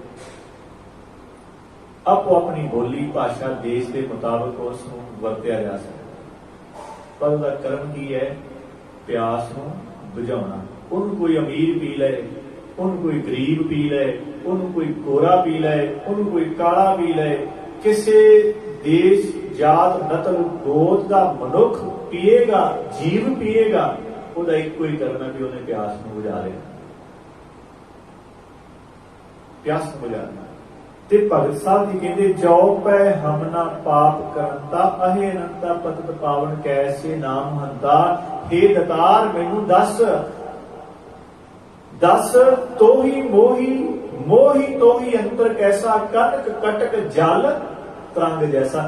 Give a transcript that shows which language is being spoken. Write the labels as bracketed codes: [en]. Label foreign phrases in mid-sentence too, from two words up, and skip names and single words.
[pa] ਆਪੋ ਆਪਣੀ ਬੋਲੀ ਭਾਸ਼ਾ ਦੇਸ਼ ਦੇ ਮੁਤਾਬਕ ਉਸ ਨੂੰ ਵਰਤਿਆ ਜਾ ਸਕਦਾ। ਪਰ ਉਹਦਾ ਕਰਮ ਕੀ ਹੈ? ਪਿਆਸ ਨੂੰ ਬੁਝਾਉਣਾ। ਉਹਨੂੰ ਕੋਈ ਅਮੀਰ ਪੀ ਲਏ, ਉਹਨੂੰ ਕੋਈ ਗਰੀਬ ਪੀ ਲਏ, ਉਹਨੂੰ ਕੋਈ ਗੋਰਾ ਪੀ ਲਏ, ਉਹਨੂੰ ਕੋਈ ਕਾਲਾ ਪੀ ਲਏ, ਕਿਸੇ [hi] देश जात नस्ल गोत का मनुख पीएगा, जीव पीएगा, [pa] ਉਹਦਾ ਇੱਕੋ ਹੀ ਕਰਨਾ ਵੀ ਉਹਨੇ ਪਿਆਸ ਨੂੰ ਬੁਝਾ ਲਿਆ, ਪਿਆਸ ਨੂੰ ਬੁਝਾਣਾ। ਤੇ ਭਗਤ ਸਾਹਿਬ ਜੀ ਕਹਿੰਦੇ ਜੋ ਪੈ ਹਮ ਨਾ ਪਾਪ ਕਰੰਤਾ ਅਹੇ ਅਨੰਤਾ ਪਤਿਤ ਪਾਵਨ ਕੈਸੇ ਨਾਮ ਹੰਤਾ। हे ਦਤਾਰ ਮੈਨੂੰ ਦੱਸ, ਦੱਸ ਤੋਹੀ ਮੋਹੀ ਮੋਹੀ ਤੋਹੀ ਅੰਤਰ ਕੈਸਾ ਕਟਕ ਕਟਕ ਜਲ ਤਰੰਗ ਜੈਸਾ।